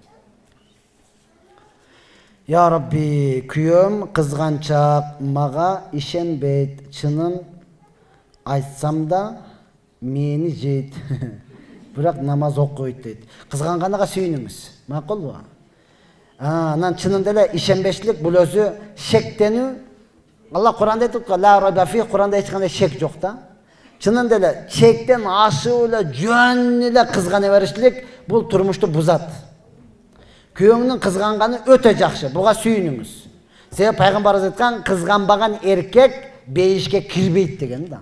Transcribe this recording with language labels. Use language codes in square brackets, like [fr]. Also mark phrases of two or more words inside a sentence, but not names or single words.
[ar] يا ربي, [ky] күйөөм кызганчак, мага ишенбейт. Чынын айтсам да мени жейт. Бирок намаз окуйт дейт. Кызганганга сүйүнүңүз. Макулбу? Анан чынында эле ишенбештик бул өзү шектенүү. Алла Куранда айтып атат, [ar] لا ريب في, [ky] Куранда эч кандай шек жок да. Чынында эле чектен ашып эле жөн эле кызгана беришлик бул турмушту бузат. Күйөөңнүн кызганганы өтө жакшы. Буга сүйүнүңүз. Себеби пайгамбарыбыз айткан, кызганбаган эркек бейишке кирбейт деген да.